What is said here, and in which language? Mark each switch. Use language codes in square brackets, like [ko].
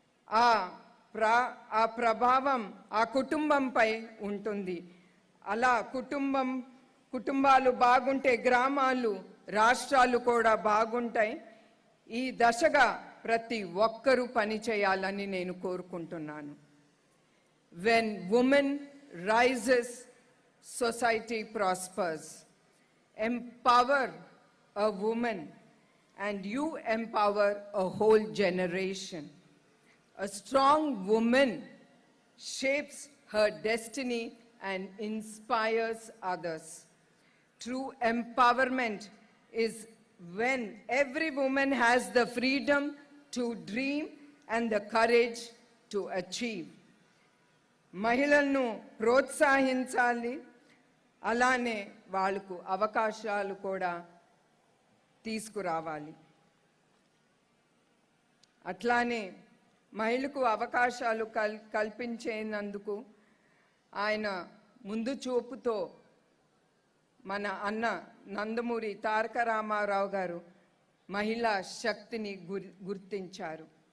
[te] ఆ ప్రభావం ఆ కుటుంబంపై ఉంటుంది. అలా కుటుంబాలు బాగుంటే గ్రామాలు, రాష్ట్రాలు కూడా బాగుంటాయి. ఈ దశగా ప్రతి ఒక్కరూ పని చేయాలని నేను కోరుకుంటున్నాను. [en] When women rises, society prospers. Empower a woman and you empower a whole generation. A strong woman shapes her destiny and inspires others. True empowerment is when every woman has the freedom to dream and the courage to achieve. [te] మహిళలను ప్రోత్సహించాలి, అలానే వాళ్ళకు అవకాశాలు కూడా తీసుకురావాలి. అట్లానే మహిళకు అవకాశాలు కల్పించేందుకు ఆయన ముందు చూపుతో మన అన్న నందమూరి తారక రామారావు గారు మహిళా శక్తిని గుర్తించారు.